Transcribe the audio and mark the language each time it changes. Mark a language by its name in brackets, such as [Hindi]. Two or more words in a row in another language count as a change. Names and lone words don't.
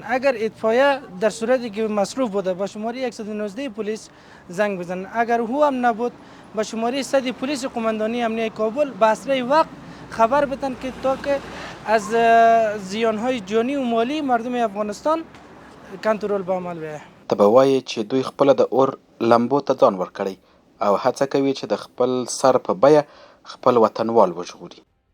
[Persian] اگر اطفایه در صورتی که مصروف بوده به شماره 119 پلیس زنگ بزنن. اگر هو هم نبود به شماره 100 پلیس قماندانی امنیه کابل به اسرع وقت خبر بدن که تا که از زیانهای جانی و مالی مردم افغانستان کنترل به عمل بیاید. [Pashto] ته به وایې چې دوی خپله د اور لمبو ته ځان ورکړی او هڅه کوي چې د خپل سر په بیه خپل وطنوال وژغوري.